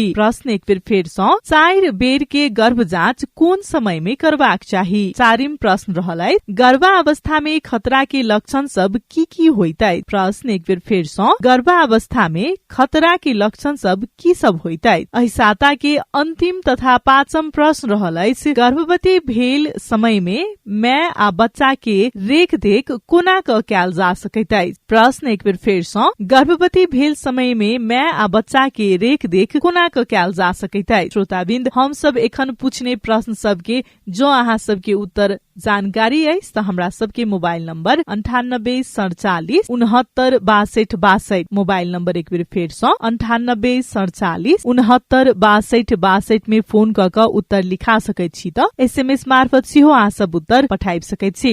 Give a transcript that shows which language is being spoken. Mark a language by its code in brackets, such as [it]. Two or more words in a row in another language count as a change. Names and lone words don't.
[mai] प्रश्न एक बेर फेर से, 4 बेर के गर्भ जाँच कोन समय में करबाक चाही। चारिम प्रश्न रहलैछ गर्भावस्था में खतरा के लक्षण सब की होइतै। प्रश्न एक बेर फेर से, गर्भावस्था में खतरा के लक्षण सब की सब होइतै। एहि साता के अंतिम तथा 5म प्रश्न रहलैछ गर्भवती भेल समय में माय आ बच्चा के रेखदेख कोना क कैल जा सकै। प्रश्न एक बेर फेर से, गर्भवती भेल समय में माय आ बच्चा के रेख देख कोना क कैल जा सकैतै। श्रोताबिन्द, हम सब एखन पूछने प्रश्न सबके जो अहाँ सबके उत्तर जानकारी अछि त हमरा सबके मोबाइल नंबर 9847 69 62 62 मोबाइल नंबर एक बेर फेर से 9847 69 62 62 में फोन क क उत्तर लिखा सकै छी त एसएमएस मार्फत सेहो अहाँ सब उत्तर पठाइ सकै छी।